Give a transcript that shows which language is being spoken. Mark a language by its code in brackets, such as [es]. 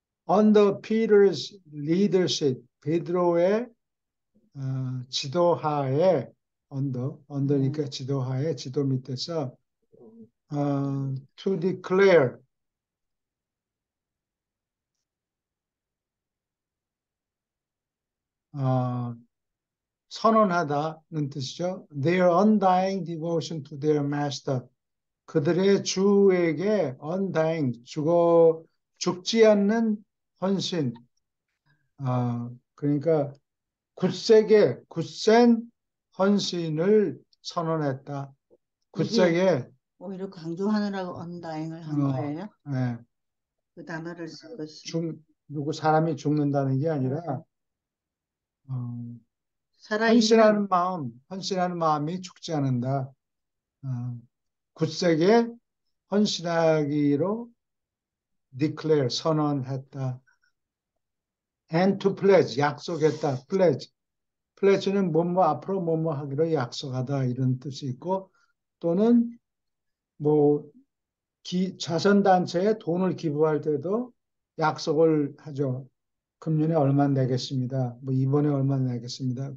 [en] Under Peter's leadership, [ko] 베드로의 지도하에 언더니까 지도하에 지도 밑에서 [en] to declare [ko] 어, 선언하다는 뜻이죠. [en] Their undying devotion to their master. [ko] 그들의 주에게 undying 죽지 않는 헌신. 그러니까 굳센 헌신을 선언했다. 이게 굳세게 오히려 강조하느라고 언다잉을 한 어, 거예요? 예, 그 단어를 쓴 것이. 누구 사람이 죽는다는 게 아니라 어, 살아있는, 헌신하는 마음이 죽지 않는다. 어, 굳세게 헌신하기로 declare 선언했다. [en] And to pledge [ko] 약속했다. pledge는 뭐뭐 앞으로 뭐뭐 하기로 약속하다 이런 뜻이 있고 또는 뭐 자선단체에 돈을 기부할 때도 약속을 하죠. 금년에 얼마 내겠습니다. 뭐 이번에 얼마 내겠습니다.